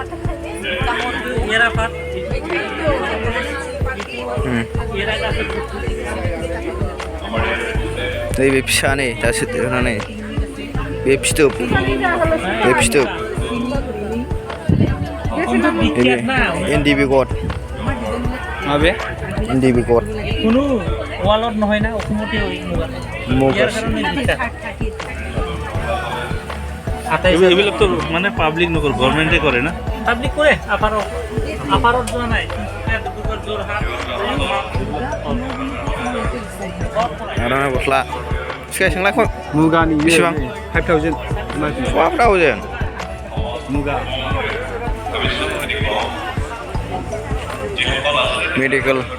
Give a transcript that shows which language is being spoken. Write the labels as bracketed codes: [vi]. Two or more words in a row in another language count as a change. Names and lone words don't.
[brx] नैबे फिसा नै दासो देरनानै बे फिथोब इन्दि बेगर माबे इन्दि बेगर [as] কোনো ওয়ালত নহয় না অসমতে মুগা এইবিলাক তো মানে পাব্লিক নকৰে গভৰ্ণমেণ্টে কৰে না পাব্লিক কৰে আপাৰত যোৱা নাই যোৰহাট [brx] आर'नाइ गस्ला सिगां सोंलाय मुगानि बेसेबां 5000 12,000 मुगा मेडिकेल